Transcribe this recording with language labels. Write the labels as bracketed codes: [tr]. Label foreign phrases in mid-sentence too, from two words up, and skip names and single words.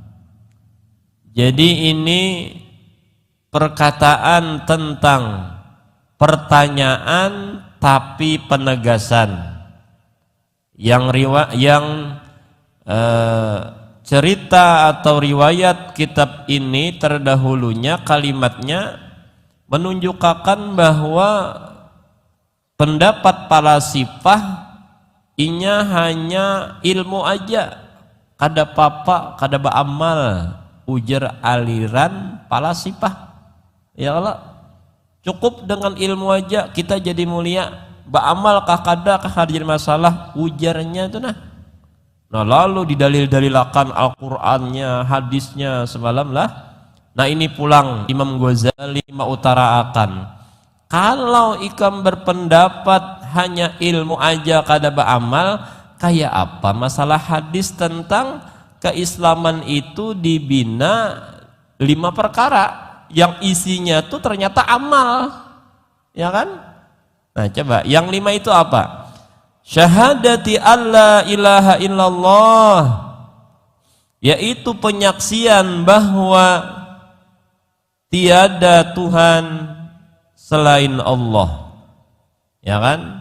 [id] Jadi ini perkataan tentang pertanyaan tapi penegasan. Yang cerita atau riwayat kitab ini terdahulunya kalimatnya menunjukkan bahwa pendapat para sifah inya hanya ilmu aja, [bjn] kada papa, kada baamal, ujar [id] aliran para sifah. [bjn] Ya Allah, cukup dengan ilmu aja kita jadi mulia, baamal kah kada kah jadi masalah, ujarnya itu nah. [id] Nah lalu didalil-dalilakan Al-Qur'annya, hadisnya semalam lah. Nah ini pulang Imam Ghazali mengutarakan, kalau ikam berpendapat hanya ilmu aja kada beramal, kayak apa masalah hadis tentang keislaman itu dibina 5 perkara yang isinya tuh ternyata amal, ya kan? Nah coba yang 5 itu apa? [ar] شهادة ألا إله إلا الله, [id] yaitu penyaksian bahwa tiada Tuhan selain Allah, ya kan?